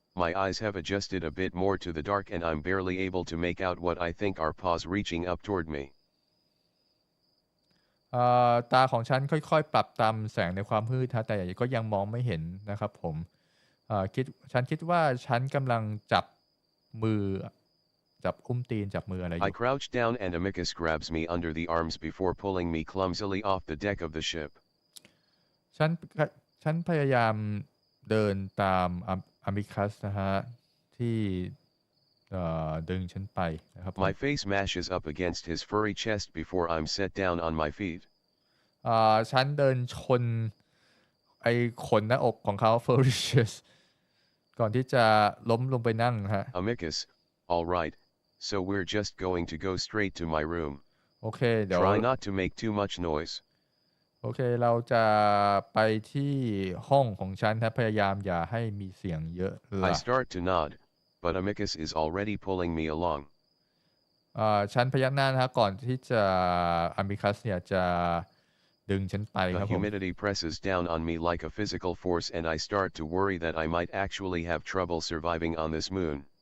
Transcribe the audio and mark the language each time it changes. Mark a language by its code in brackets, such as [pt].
[en] My eyes have adjusted a bit more to the dark and I'm barely able to make out what I think are paws reaching up toward me. [th] ตาของฉันค่อยๆปรับตามแสงในความมืดแต่ก็ยังมองไม่เห็นนะครับผมฉันคิดว่าฉันกำลังจับมือจับอุ้มตีนจับมืออะไรอ [en] I [th] ยู่ [en] crouch down and Amicus grabs me under the arms before pulling me clumsily off the deck of the ship. [th] ฉันพยายามเดินตามอามิคัสนะฮะที่ดึงฉันไปนะครับ [en] My face mashes up against his furry chest before I'm set down on my feet. [th] ฉันเดินชนไอ้ขนหน้าอกของเขา furries ก่อนที่จะล้มลงไปนั่งฮะ [en] Amicus, all right, so we're just going to go straight to my room. [th] โอเคเดี๋ยว [en] Try not to make too much noise. [th] โอเคเราจะไปที่ห้องของฉันนะพยายามอย่าให้มีเสียงเยอะล่ะ [en] I start to nod, but Amicus is already pulling me along. [th] ฉันพยักหน้านะฮะก่อนที่จะอามิคัสเนี่ยจะดึงฉันไปค [en] The [th] รับผม [en] humidity presses down on me like a physical force and I start to worry that I might actually have trouble surviving on this moon.